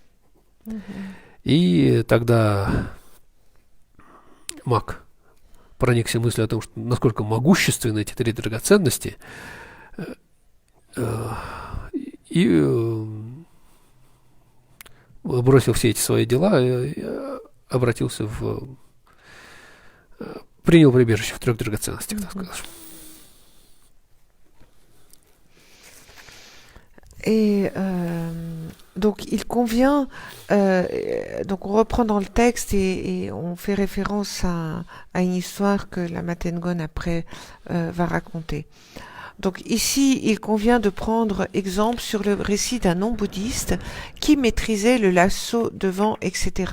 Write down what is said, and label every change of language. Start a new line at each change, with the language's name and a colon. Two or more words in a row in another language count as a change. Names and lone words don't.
Russian: И тогда маг проникся мыслью о том, что насколько могущественны эти 3 драгоценности, и бросил все эти свои дела и обратился принял прибежище в 3 драгоценностях, так сказать.
French: Et donc il convient, donc on reprend dans le texte et on fait référence à une histoire que la Matengon après va raconter. Donc ici, il convient de prendre exemple sur le récit d'un non-bouddhiste qui maîtrisait le lasso devant, etc.